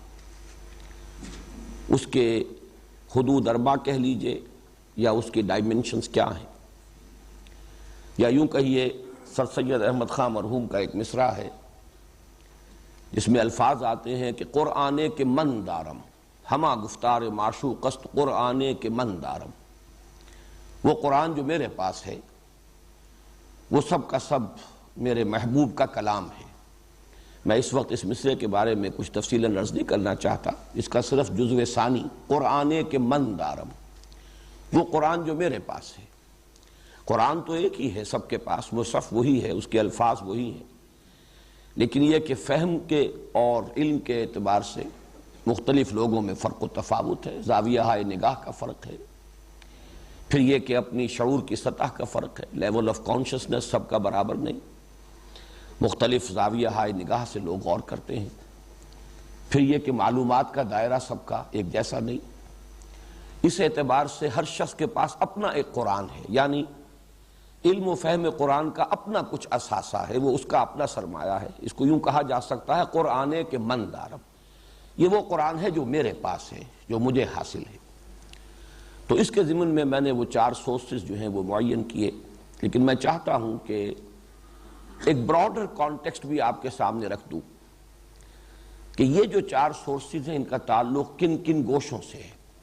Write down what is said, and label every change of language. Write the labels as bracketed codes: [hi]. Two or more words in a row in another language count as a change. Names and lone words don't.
[ur] اس کے حدود 4 کہہ لیجئے یا اس کی ڈائمنشنز کیا ہیں، یا یوں کہیے سر سید احمد خان مرحوم کا ایک مصرع ہے جس میں الفاظ آتے ہیں کہ [fa] قرآن کے من دارم ہما گفتار معشوق است قرآن کے من دارم. [ur] وہ قرآن جو میرے پاس ہے وہ سب کا سب میرے محبوب کا کلام ہے. میں اس وقت اس مصرع کے بارے میں کچھ تفصیلاً عرض نہیں کرنا چاہتا، اس کا صرف جزو ثانی [fa] قرآن کے من دارم، [ur] وہ قرآن جو میرے پاس ہے. قرآن تو ایک ہی ہے سب کے پاس، مصحف وہی ہے، اس کے الفاظ وہی ہیں، لیکن یہ کہ فہم کے اور علم کے اعتبار سے مختلف لوگوں میں فرق و تفاوت ہے، زاویہ ہائے نگاہ کا فرق ہے، پھر یہ کہ اپنی شعور کی سطح کا فرق ہے، [en] level of consciousness [ur] سب کا برابر نہیں، مختلف زاویہ ہائے نگاہ سے لوگ غور کرتے ہیں، پھر یہ کہ معلومات کا دائرہ سب کا ایک جیسا نہیں. اس اعتبار سے ہر شخص کے پاس اپنا ایک قرآن ہے، یعنی علم و فہم قرآن کا اپنا کچھ اثاثہ ہے، وہ اس کا اپنا سرمایہ ہے. اس کو یوں کہا جا سکتا ہے [fa] قرآن کے من دارم، [ur] یہ وہ قرآن ہے جو میرے پاس ہے، جو مجھے حاصل ہے. تو اس کے ضمن میں نے وہ 4 سورسز جو ہیں وہ معین کیے، لیکن میں چاہتا ہوں کہ ایک [en] broader context [ur] بھی آپ کے سامنے رکھ دوں کہ یہ جو 4 سورسز ہیں ان کا تعلق کن کن گوشوں سے ہے.